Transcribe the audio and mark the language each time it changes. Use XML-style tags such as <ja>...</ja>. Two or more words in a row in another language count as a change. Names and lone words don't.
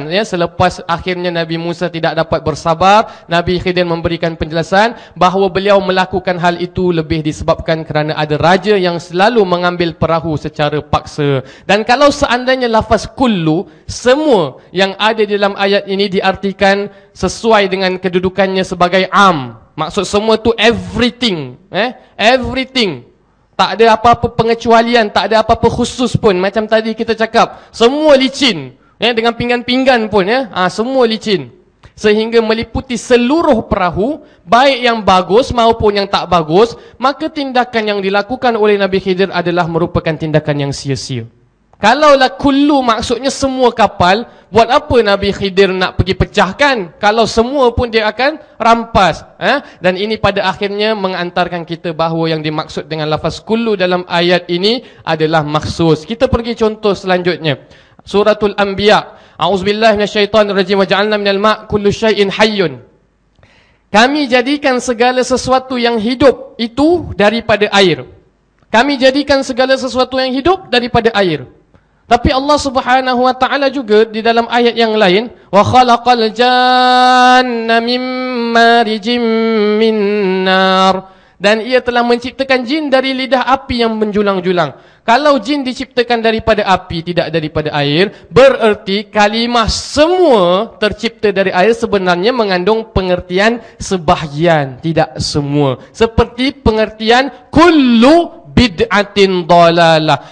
<ms>Ya, selepas akhirnya Nabi Musa tidak dapat bersabar, Nabi Khidir memberikan penjelasan bahawa beliau melakukan hal itu lebih disebabkan kerana ada raja yang selalu mengambil perahu secara paksa. Dan kalau seandainya lafaz kullu, semua yang ada di dalam ayat ini diartikan sesuai dengan kedudukannya sebagai am. Maksud semua tu</ms> <en>everything. Everything.</en> <ms>Tak ada apa-apa pengecualian, tak ada apa-apa khusus pun. Macam tadi kita cakap, semua licin. Dengan pinggan-pinggan pun, semua licin. Sehingga meliputi seluruh perahu, baik yang bagus maupun yang tak bagus, maka tindakan yang dilakukan oleh Nabi Khidir adalah merupakan tindakan yang sia-sia. Kalaulah kullu maksudnya semua kapal, buat apa Nabi Khidir nak pergi pecahkan? Kalau semua pun dia akan rampas. Dan ini pada akhirnya mengantarkan kita bahawa yang dimaksud dengan lafaz kullu dalam ayat ini adalah maksus. Kita pergi contoh selanjutnya. Suratul Anbiya.</ms> <ar>أعوذ بالله من الشيطان الرجيم وجعلنا من الماء كل شيء حي.</ar> <ms>Kami jadikan segala sesuatu yang hidup itu daripada air. Kami jadikan segala sesuatu yang hidup daripada air. Tapi Allah</ms> <ar>سبحانه وتعالى</ar> <ms>juga di dalam ayat yang lain,</ms> <ar>وخلق الجان من مارج من نار,</ar> <ms>dan ia telah menciptakan jin dari lidah api yang menjulang-julang. Kalau jin diciptakan daripada api, tidak daripada air, bererti kalimah semua tercipta dari air sebenarnya mengandung pengertian sebahagian, tidak semua. Seperti pengertian</ms> <ar>كل بدعة ضلالة.</ar>